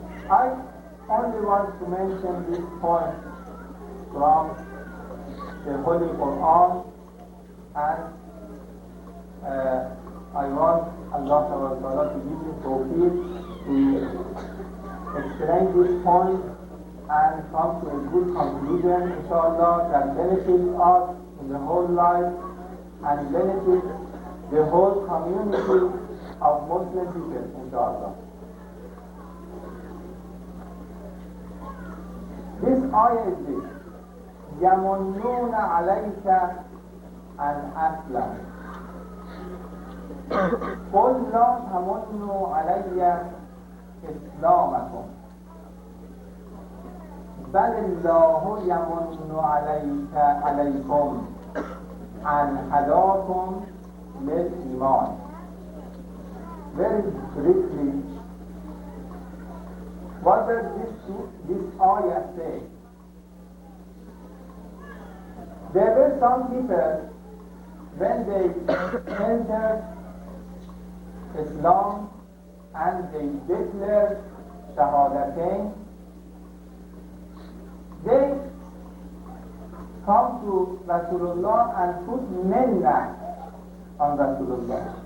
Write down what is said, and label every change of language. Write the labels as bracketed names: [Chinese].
[English] I only want to mention this point from the Holy Quran, and I want Allah Ta'ala to give me tawfiq to explain this point and come to a good conclusion, inshallah, that benefits us in the whole life and benefits the whole community of Muslim people, inshallah. This ayah is this: [Arabic] يَمُنُّونَ عَلَيْكَ أَنْ أَسْلَمَ قُلْ لَا تَمُنُّوا عَلَيَّ إِسْلَامَكُمْ بَلِ اللَّهُ يَمُنُّ عَلَيْكُمْ أَنْ هَدَاكُمْ لِلْإِيمَانِ. [English] Very briefly, what does this ayah say? There were some people, when they entered Islam and they declared Shahadatain, they come to Rasulullah and put minna on Rasulullah.